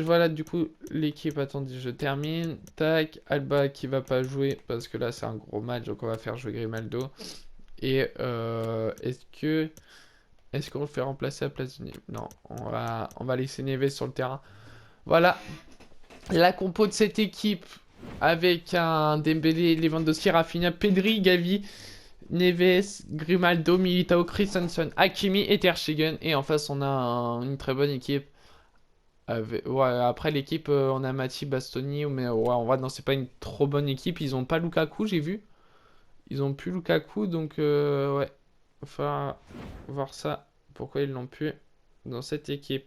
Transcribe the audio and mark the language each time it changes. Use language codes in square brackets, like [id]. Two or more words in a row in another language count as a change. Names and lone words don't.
[fr] Voilà, du coup, l'équipe, attendez, je termine. Tac, Alba qui va pas jouer parce que là, c'est un gros match, donc on va faire jouer Grimaldo. Et est-ce qu'on le fait remplacer à la place de Neves? Non, on va laisser Neves sur le terrain. Voilà, la compo de cette équipe avec un Dembélé, Lewandowski, Rafinha, Pedri, Gavi, Neves, Grimaldo, Militao, Christensen, Hakimi et Ter Stegen. Et en face, on a une très bonne équipe. Ouais, après l'équipe, on a Matip, Bastoni, mais ouais, en vrai, non, c'est pas une trop bonne équipe. Ils ont pas Lukaku, j'ai vu. Ils ont plus Lukaku, donc ouais, il va falloir voir ça. Pourquoi ils l'ont plus dans cette équipe.